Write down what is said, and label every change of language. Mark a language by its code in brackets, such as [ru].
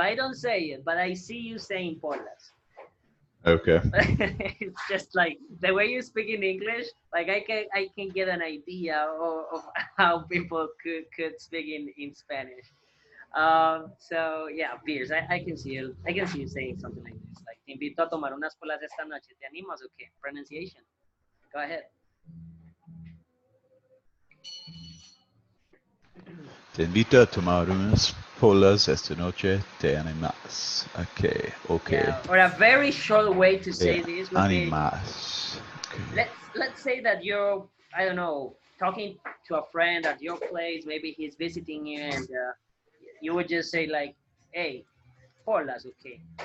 [en] I don't say it, but I see you saying polas. Okay. It's just like the way you speak in English. Like I can get an idea of how people could speak in Spanish. So yeah, beers. I can see you saying something like this. Like [es] te invito a tomar unas polas esta noche. ¿Te animas o qué? [en] Pronunciation. Go ahead. [es] Te invito a tomar unas polas esta noche. Te animas. Okay. Okay. [en] Yeah, or a very short way to say Yeah. this would be [es] Animas. Okay. [en] let's say that you're, I don't know, talking to a friend at your place. Maybe he's visiting you, and you would just say like, "Hey, polas, okay."